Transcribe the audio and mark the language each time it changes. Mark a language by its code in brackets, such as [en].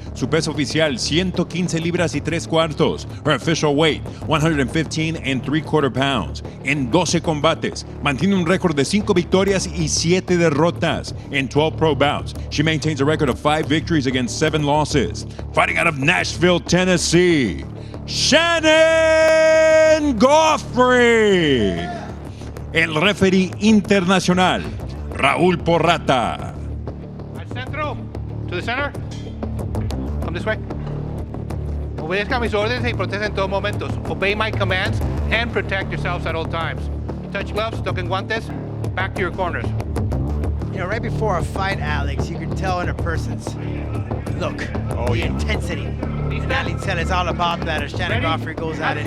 [es] Su peso oficial, 115 libras y 3 cuartos. [en] Her official weight, 115.75 pounds. [es] En 12 combates, mantiene un récord de 5 victorias y 7 derrotas. [en] In 12 pro bouts, she maintains a record of 5 victories against 7 losses. Fighting out of Nashville, Tennessee, Shannon Goughary. [es] El referee internacional, Raúl Porrata. Al centro. [en] To the center. Come this way. [es] Obedezca mis órdenes y protesta en todos momentos. [en] Obey my commands and protect yourselves at all times. Touch gloves, [es] toquen guantes, [en] back to your corners. You know, right before a fight, Alex, you can tell in a person's look, the intensity. And Alitzel is all about that as Shannon Goughary goes at it.